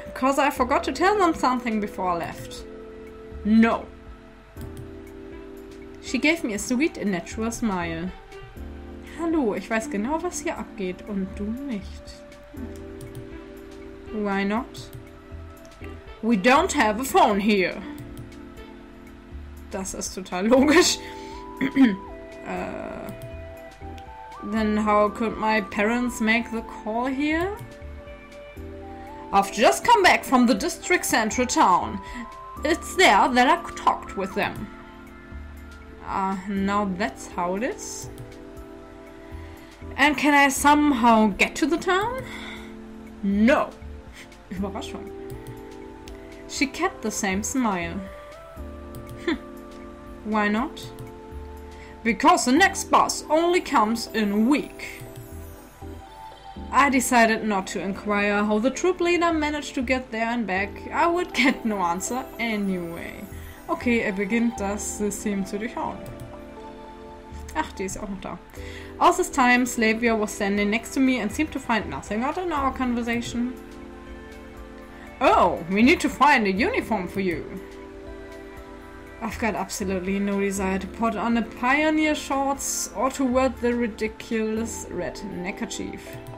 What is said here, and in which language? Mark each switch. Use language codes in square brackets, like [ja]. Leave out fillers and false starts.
[en] Because I forgot to tell them something before I left. No. She gave me a sweet and natural smile. [de] Hallo, ich weiß genau, was hier abgeht und du nicht. [en] Why not? We don't have a phone here. [de] Das ist total logisch. [en] Then how could my parents make the call here? I've just come back from the district central town. It's there that I talked with them. Now that's how it is. And can I somehow get to the town? No. [de] Überraschung. [en] She kept the same smile. Why not? Because the next bus only comes in a week. I decided not to inquire how the troop leader managed to get there and back. I would get no answer anyway. [de] Okay, beginnt das System zu durchhauen. Ach, die ist auch noch da. [en] All this time, Slavia was standing next to me and seemed to find nothing out in our conversation. Oh, we need to find a uniform for you. I've got absolutely no desire to put on a pioneer shorts or to wear the ridiculous red neckerchief.